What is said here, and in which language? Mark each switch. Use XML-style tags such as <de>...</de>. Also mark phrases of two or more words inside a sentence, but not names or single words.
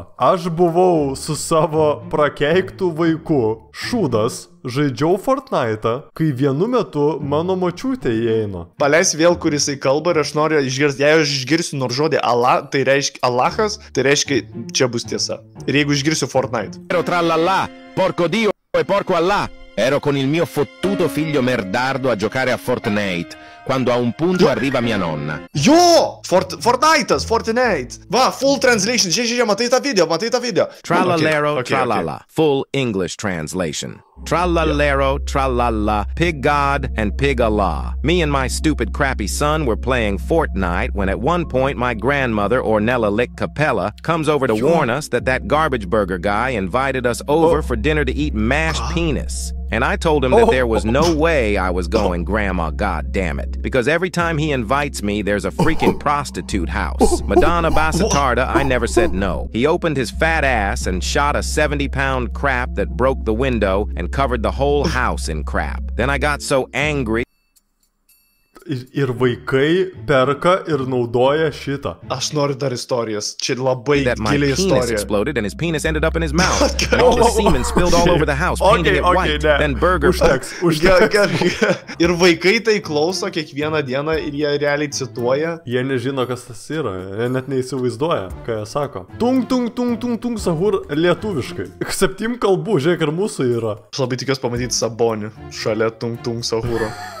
<lt>Aš buvau su savo prakeiktų vaiku, šūdas, žaidžiau Fortnite'ą, kai vienu metu mano močiutė įeina. Paleis vėl, kur jisai kalba ir aš noriu išgirsti, jei aš išgirsiu nors žodį Allah, tai reiškia Allahas, tai reiškia čia bus tiesa. Ir jeigu išgirsiu Fortnite.</lt> <it>Ero trallallà, porco Dio e porco Allah. Ero con il mio fottuto figlio merdardo a giocare a Fortnite, quando a un punto arriva mia nonna.</it> <lt>Jo! Fortnite. Va,</lt> <en>full translation.</en> <lt>Žiūrėk, matai tą video.</lt> <it>Trallallero trallala.</it> <en>Full English translation.</en> <it>Trallallero trallala.</it> <en>Pig God and Pig Allah. Me and my stupid crappy son were playing Fortnite when at one point my grandmother, Ornella Lick Capella, comes over to warn us that garbage burger guy invited us over for dinner to eat mashed penis. And I told him that there was no way I was going, Grandma, goddammit. Because every time he invites me, there's a freaking prostitute house.</en> <it>Madonna Basatarda,</it> <en>I never said no. He opened his fat ass and shot a 70-pound crap that broke the window and covered the whole house in crap. Then I got so angry.</en> <lt>Ir vaikai perka ir naudoja šitą. Aš noriu dar istorijos. Čia labai</lt> <en>That my</en> <lt>gili</lt> <en>penis</en> <lt>istorija.</lt> <en>exploded and his penis ended up in his mouth. And all the semen spilled all over the house, painting it white. Then burger...</en> <lt>Užteks. Ir vaikai tai klauso kiekvieną dieną ir jie realiai cituoja. Jie nežino, kas tas yra. Jie net neįsivaizduoja, ką jie sako. Tung sahur lietuviškai. 7 kalbų, žiūrėk, ir mūsų yra. Aš labai tikiuosi pamatyti Sabonį šalia tung sahuro.</lt>